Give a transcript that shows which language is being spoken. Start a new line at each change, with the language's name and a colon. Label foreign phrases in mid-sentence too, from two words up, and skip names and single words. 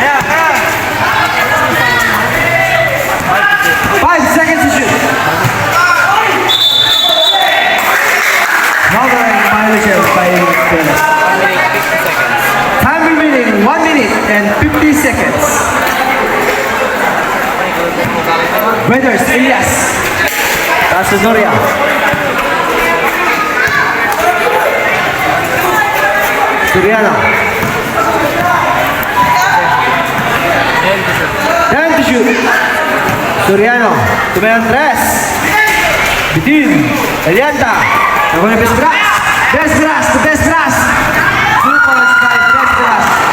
English: 5 seconds to shoot. Another violation by Lopez. Time remaining 1 minute and 50 seconds. Brothers, Elias. Casunoria. Soriano. 10 to shoot.
Filipino: Soriano, tumayan 3. Bitin, Elianta, nakuha ni Bestras.
English: Bestras, to Bestras. 2 points by Bestras.